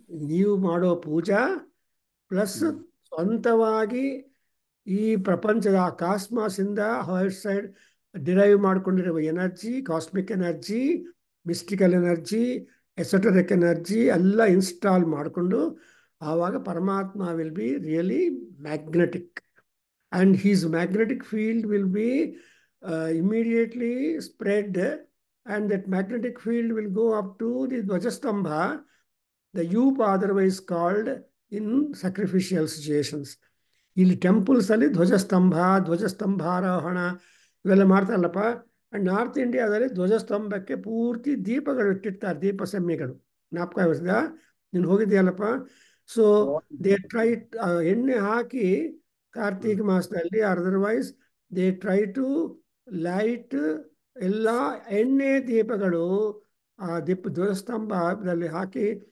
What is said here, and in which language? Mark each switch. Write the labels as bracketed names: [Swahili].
[Kannada] ನೀವು ಮಾಡೋ ಪೂಜಾ ಪ್ಲಸ್ ಸ್ವಂತವಾಗಿ ಈ ಪ್ರಪಂಚದ ಕಾಸ್ಮಾಸ್ ಇಂದ outside derive ಮಾಡ್ಕೊಂಡಿರುವ energy, cosmic energy, mystical energy, ಎಸೋಟರಿಕ್ energy ಎಲ್ಲ ಇನ್ಸ್ಟಾಲ್ ಮಾಡಿಕೊಂಡು ಆವಾಗ ಪರಮಾತ್ಮ [English] Will be really magnetic. And his magnetic field will be immediately spread, and that magnetic field will go up to the Dvajastambha, the yupa otherwise called in sacrificial situations. [Kannada] ಇಲ್ಲಿ temples ಅಲ್ಲಿ ಧ್ವಜಸ್ತಂಭಾರೋಹಣ ಇವೆಲ್ಲ ಮಾಡ್ತಾರಲ್ಲಪ್ಪ. And north ಇಂಡಿಯಾದಲ್ಲಿ ಧ್ವಜಸ್ತಂಭಕ್ಕೆ ಪೂರ್ತಿ ದೀಪಗಳು ಇಟ್ಟಿರ್ತಾರೆ, ದೀಪ ಸೆಮ್ಮಿಗಳು. ಜ್ಞಾಪಕ ಇರಿಸಿದ ನೀನು ಹೋಗಿದ್ದೀಯಲ್ಲಪ್ಪ. [English] so they try [Kannada] ಎಣ್ಣೆ ಹಾಕಿ ಕಾರ್ತಿಕ್ ಮಾಸದಲ್ಲಿ, [English] otherwise they try to light [Kannada] ಎಲ್ಲ ಎಣ್ಣೆ ದೀಪಗಳು ಆ ಧ್ವಜಸ್ತಂಭದಲ್ಲಿ ಹಾಕಿ.